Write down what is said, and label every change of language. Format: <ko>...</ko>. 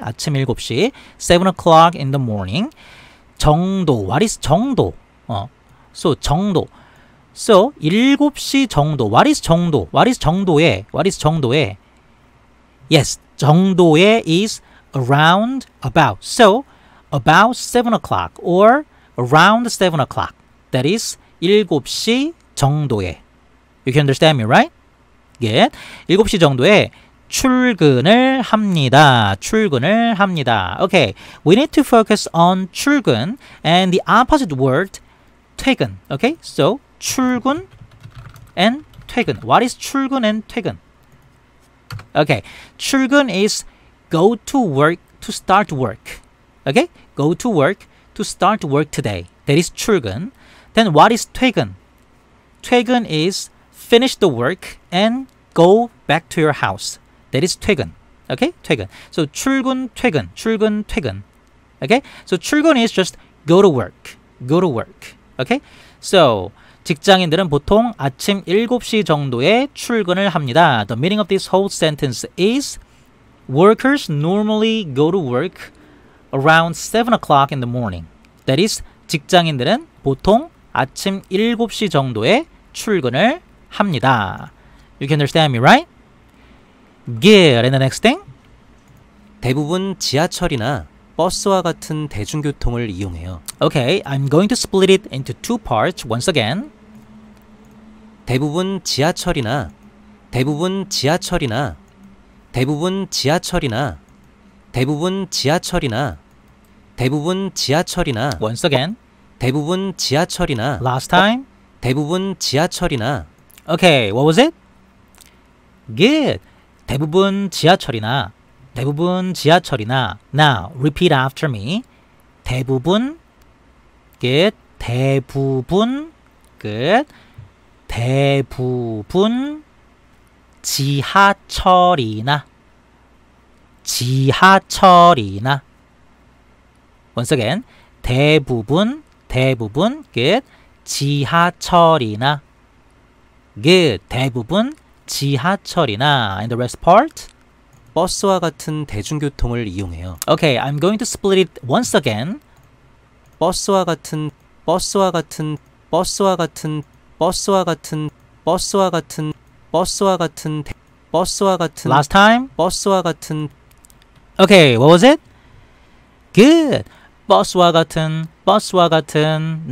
<ko>아침 7시.</ko> <en>7 o'clock in the morning. 정도. What is 정도? So 정도. So</en> <ko>7시 정도.</ko> <en>What is 정도? What is 정도에? What is 정도에? Yes, 정도에 is around, about. So about 7 o'clock or around 7 o'clock. That is</en> <ko>7시 정도에.</ko> <en>You can understand me, right? Good.</en> <ko>7시 정도에 출근을 합니다. 출근을 합니다.</ko> <en>Okay, we need to focus on 출근 and the opposite word 퇴근. Okay, so 출근 and 퇴근. What is 출근 and 퇴근? Okay, 출근 is go to work to start work. Okay, go to work to start work today. That is 출근. Then what is 퇴근? 퇴근 is finish the work and go back to your house. That is 퇴근. Okay, 퇴근. So 출근, 퇴근, 출근, 퇴근. Okay, so 출근 is just go to work. Go to work. Okay, so</en> <ko>직장인들은 보통 아침 7시 정도에 출근을 합니다.</ko> <en>The meaning of this whole sentence is workers normally go to work around 7 o'clock in the morning. That is</en> <ko>직장인들은 보통 아침 7시 정도에 출근을 합니다.</ko> <en>You can understand me, right? Good. And the next thing?</en> <ko>대부분 지하철이나 버스와 같은 대중교통을 이용해요.</ko> <en>Okay, I'm going to split it into two parts once again.</en> <ko>대부분 지하철이나 대부분 지하철이나 대부분 지하철이나 대부분 지하철이나 대부분 지하철이나</ko> <en>Once again.</en> <ko>대부분 지하철이나</ko> <en>Last time.</en> <ko>대부분 지하철이나</ko> <en>Okay, what was it? Good.</en> <ko>대부분 지하철이나 대부분 지하철이나.</ko> <en>Now, repeat after me. 대부분. Good.</en> <ko>대부분.</ko> <en>Good.</en> <ko>대부분 지하철이나 지하철이나.</ko> <en>Once again.</en> <ko>대부분</ko> <en>good.</en> <ko>지하철이나.</ko> <en>Good.</en> <ko>대부분 지하철이나.</ko> <en>And the rest part?</en> <ko>버스와 같은 대중교통을 이용해요.</ko> <en>Okay, I'm going to split it once again.</en> <ko>버스와 같은 버스와 같은 버스와 같은 버스와 같은 버스와 같은 버스와 같은 버스와 같은</ko> <en>Last time.</en> <ko>버스와 같은</ko> <en>Okay, what was it? Good.</en> <ko>버스와 같은 버스와 같은.</ko>